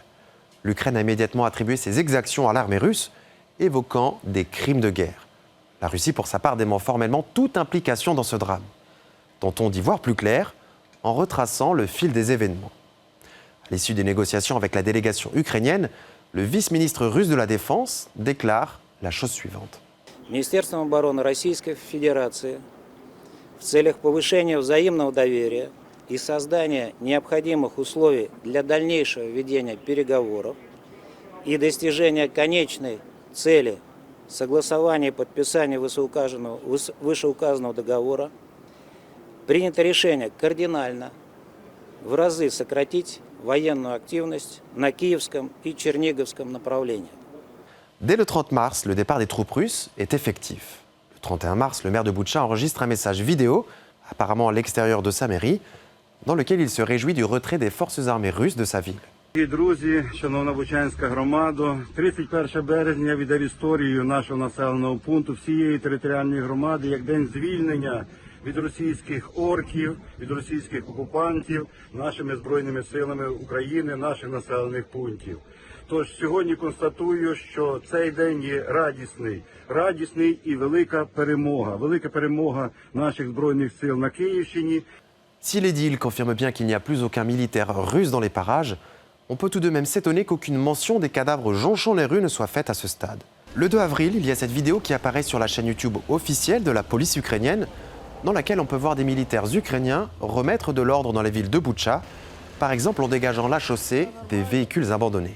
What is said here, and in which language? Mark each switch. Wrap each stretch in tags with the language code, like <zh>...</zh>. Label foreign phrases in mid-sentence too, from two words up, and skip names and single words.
<fr>L'Ukraine a immédiatement attribué ces exactions à l'armée russe, évoquant des crimes de guerre. La Russie, pour sa part, dément formellement toute implication dans ce drame. Tentons d'y voir plus clair en retraçant le fil des événements. À l'issue des négociations avec la délégation ukrainienne, le vice-ministre russe de la Défense déclare la chose suivante.</fr> <ru>Министерством обороны Российской Федерации в целях повышения взаимного доверия и создания необходимых условий для дальнейшего ведения переговоров и достижения конечной цели согласования и подписания вышеуказанного договора принято решение кардинально в разы сократить военную активность на Киевском и Черниговском направлениях.</ru> <fr>Dès le 30 mars, le départ des troupes russes est effectif. Le 31 mars, le maire de Boutcha enregistre un message vidéo, apparemment à l'extérieur de sa mairie, dans lequel il se réjouit du retrait des forces armées russes de sa ville.</fr> <uk>Друзі, шановна Бучанська громада, 31 березня віде в історію нашого населеного пункту всієї територіальної громади як день звільнення від російських орків, від російських окупантів нашими Збройними силами України, наших населених пунктів. Тож сьогодні констатую, що цей день є радісний і велика перемога наших Збройних сил на Київщині.</uk> <fr>Si l'édile confirme bien qu'il n'y a plus aucun militaire russe dans les parages, on peut tout de même s'étonner qu'aucune mention des cadavres jonchant les rues ne soit faite à ce stade. Le 2 avril, il y a cette vidéo qui apparaît sur la chaîne YouTube officielle de la police ukrainienne, dans laquelle on peut voir des militaires ukrainiens remettre de l'ordre dans les villes de Boutcha, par exemple en dégageant la chaussée des véhicules abandonnés.</fr>